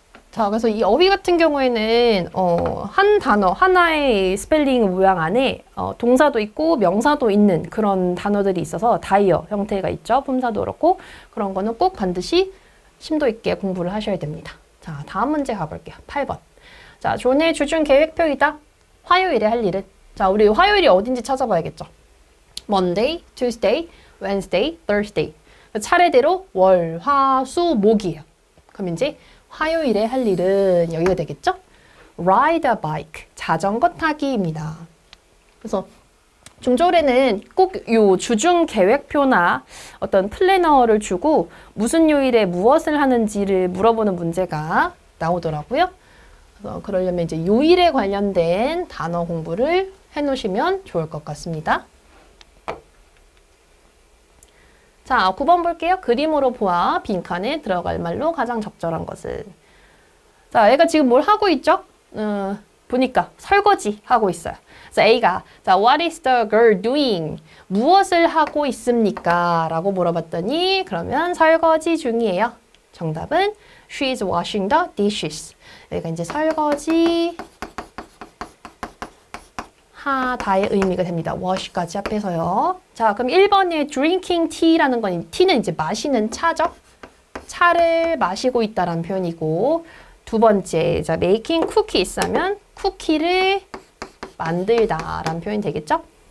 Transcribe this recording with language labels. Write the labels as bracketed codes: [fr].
[ko] 자, 그래서 이 어휘 같은 경우에는 한 단어, 하나의 스펠링 모양 안에 동사도 있고 명사도 있는 그런 단어들이 있어서 다이어 형태가 있죠. 품사도 그렇고 그런 거는 꼭 반드시 심도 있게 공부를 하셔야 됩니다. 자, 다음 문제 가볼게요. 8번. 자, 존의 주중 계획표이다. 화요일에 할 일은? 자, 우리 화요일이 어딘지 찾아봐야겠죠. [en] Monday, Tuesday, Wednesday, Thursday. [ko] 차례대로 월, 화, 수, 목이에요. 그럼 이제 화요일에 할 일은 여기가 되겠죠? [en] Ride a bike, [ko] 자전거 타기입니다. 그래서 중졸에는 꼭 요 주중 계획표나 어떤 플래너를 주고 무슨 요일에 무엇을 하는지를 물어보는 문제가 나오더라고요. 그래서 그러려면 이제 요일에 관련된 단어 공부를 해놓으시면 좋을 것 같습니다. 자, 9번 볼게요. 그림으로 보아 빈칸에 들어갈 말로 가장 적절한 것은. 자, 얘가 지금 뭘 하고 있죠? 보니까 설거지 하고 있어요. 그래서 A가 자, [en] What is the girl doing? [ko] 무엇을 하고 있습니까? 라고 물어봤더니 그러면 설거지 중이에요. 정답은 [en] She is washing the dishes. [ko] 여기가 이제 설거지 하다의 의미가 됩니다. wash까지 합해서요. 자, 그럼 1번에 [en] drinking tea [ko] 라는 건 tea는 이제 마시는 차죠. 차를 마시고 있다라는 표현이고 두 번째, 자, [en] making cookies [ko] 하면 쿠키를 만들다라는 표현이 되겠죠.